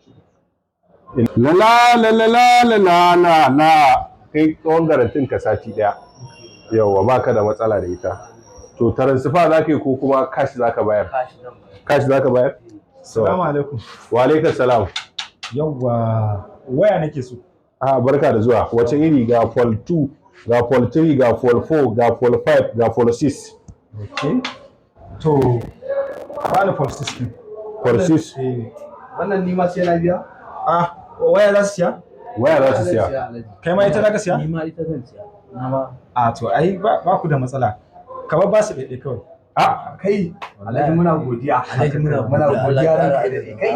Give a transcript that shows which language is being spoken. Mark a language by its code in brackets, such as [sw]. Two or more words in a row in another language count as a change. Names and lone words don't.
[ha] la la la la la la la la kai tsawon garantin ka sati daya yawa baka da matsala da ita to taransifa za ka yi ko kuma cash za ka bayar cash za ka bayar [ar] assalamu alaikum wa alaikum salam [ha] yawa waya nake so barka da zuwa wace iri ga Pol 2 ga Pol 3 ga Pol 4 ga Pol 5 ga Pol 6 okay to bani Pol 6 din Pol 6 wannan ni ma sai na biya waya za su siya waya za su siya kai ma ita za ka siya ni ma ita zan siya na ba to ai ba ku da matsala kamar ba su daidai kawai kai alhaji muna godiya alhaji muna godiya ranka da kai